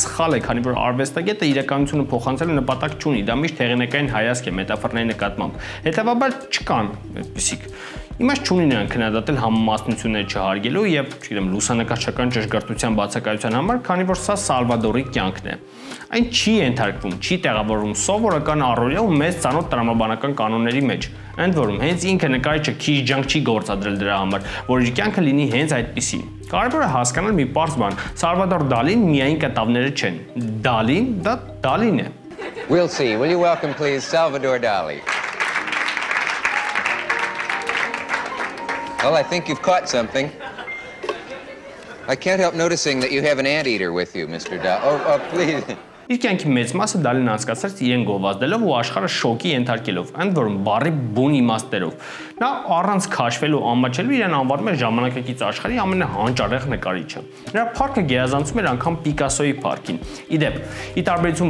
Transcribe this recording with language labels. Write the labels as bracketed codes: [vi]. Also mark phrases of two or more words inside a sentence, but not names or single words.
[hy] սխալ է, քանի որ արվեստագետը իրականությունը փոխանցելու նպատակ չունի, դա միշտ հեղինակային հայացք է մետաֆորների նկատմամբ։ Հետևաբար չկան այդպիսիք։ Իմաստ չունի նրան քննադատել համամասնությունները չհարգելու եւ, չգիտեմ, լուսանկարչական ճշգրտության բացակայության համար, քանի որ սա Սալվադորի կյանքն է։ Այն չի ենթարկվում, չի տեղավորվում սովորական առօրյա ու մեծ ծանոթ տրամաբանական կանոնների մեջ։ Ընդ որում, հենց ինքը նկարիչը քիչ ջանք չի գործադրել դրա համար, որ իր կյանքը լինի հենց այդպիսին։ Կարևոր է հասկանալ մի պարզ բան. Սալվադոր Դալին միայն կտավները չեն։ Դալին դա Դալին է։ [en] We'll see. Will you welcome please Salvador Dali? Well, I think you've caught something. I can't help noticing that you have an anteater with you, Mr. Dali. Oh, please. [hy] Իր կյանքի մեծ մասը Դալին անցկացրեց իրեն գովազդելով ու աշխարհը շոկի ենթարկելով, ընդ որում բառի բուն իմաստերով։ Նա առանց քաշվելու ամաչելու իրեն անվանում է ժամանակակից աշխարհի ամենահանճարեղ նկարիչը։ Նրա փառքը գերազանցում էր անգամ Պիկասոյի փառքին։ Իդեպ, ի տարբերություն